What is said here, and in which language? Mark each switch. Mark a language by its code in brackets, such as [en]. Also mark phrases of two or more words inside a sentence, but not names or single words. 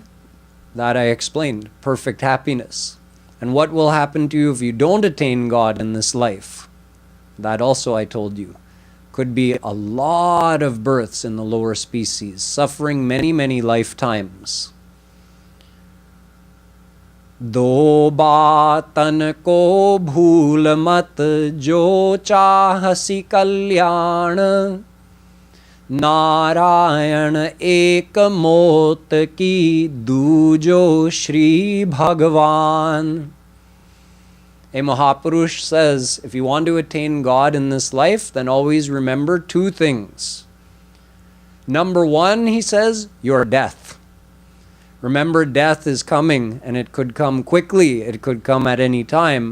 [en] That I explained, perfect happiness. And what will happen to you if you don't attain God in this life? That also I told you. Could be a lot of births in the lower species, suffering many, many lifetimes. [hi] दो बातन को भूल मत जो चाहसि कल्याण नारायण एक मौत कि दूजो श्री भगवान. [en] A Mahapurush says, if you want to attain God in this life, then always remember two things. Number one, he says, your death. Remember, death is coming, and it could come quickly, it could come at any time.